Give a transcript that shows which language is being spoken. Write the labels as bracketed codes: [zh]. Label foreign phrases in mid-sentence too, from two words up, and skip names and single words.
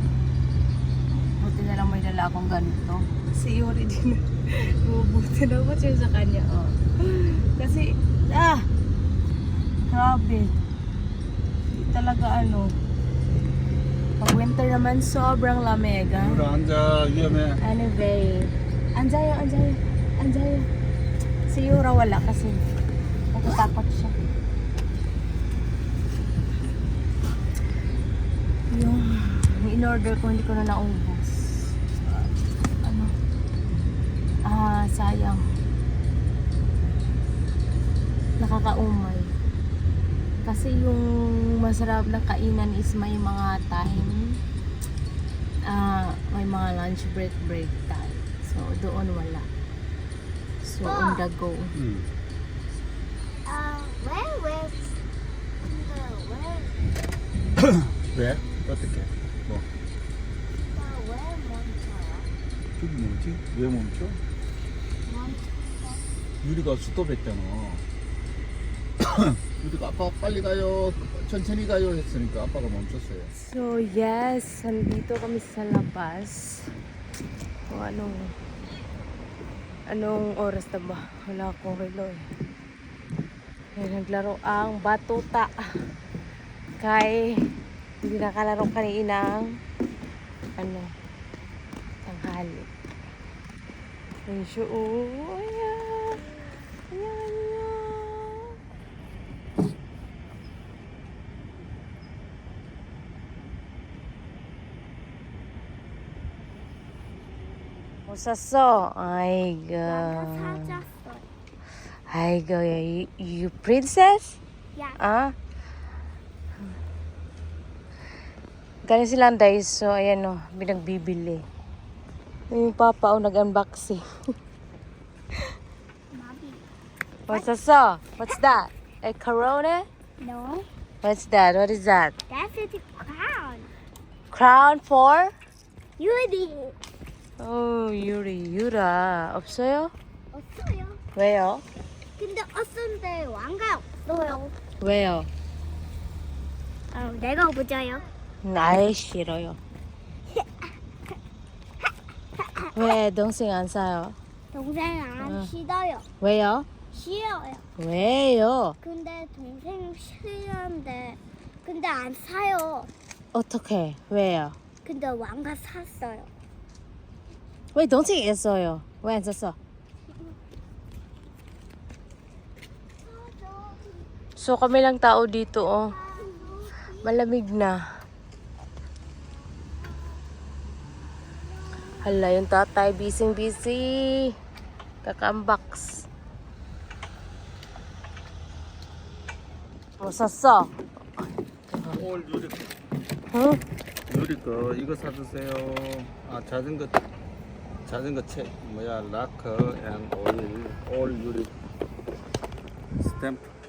[tl] Buti na lang may dala akong ganito. Si Yuri din. Bubuti na ako siya sa kanya. Kasi, grabe. Hindi talaga pag winter naman, sobrang lamig. [ko] 여기 앉아 위험해. [tl] Anyway, Anjayo. Si Yura wala kasi natatakot siya. Yung in-order ko, hindi ko na naubos. Sayang. Nakakaumay. Kasi yung masarap na kainan is may mga time. May mga [en] lunch break time. [tl] So, doon wala. [en] So, on the go. [ko] 응. [en] where? [ko] 왜? 어떻게? 뭐? where 멈춰요? 저기 뭐지? 왜 멈춰? 유리가 스톱했잖아. 유리가 아빠 빨리 가요, 천천히 가요 했으니까 아빠가 멈췄어요. [en] So, yes. [tl] Nandito kami sa labas. O, anong oras na ba? Wala akong relo eh. Naglaro ang batuta. Kay hindi nakalaro kaninang tanghali. Ayun siya, ayan. [ko] 웃었어? 아이고. 사줬어. 아이고, [en] you princess? [ko] 야. [tl] Galing silang Daiso, ayan o, binagbibili. Yung papa o nag-unboxing. [en] What's that? What's that? A Corona? No, What's that? What is that? that's the crown. Crown for? Yuri. [ko] Oh, Yura. 없어요? 없어요. 왜요? 근데 없었는데 왕가 없어요. 왜요? 내가 보자요. 아이, 싫어요. 왜 동생 안 사요? 동생 안 싫어요. 왜요? 싫어요. 왜요? 근데 동생 싫은데 근데 안 사요. 어떻게? 왜요? 근데 왕가 샀어요. 왜 동생이 있어요? 왜 안 샀어? [tl] So kami lang tao dito oh. Malamig na. Hala, yung tatay busy. Kaka-unbox. [ko] 뭐 샀어? 올 유리. 응? 유리 거 이거 사주세요. 자전거 책 뭐야 라커 앤 오일 올 유리 스탬프.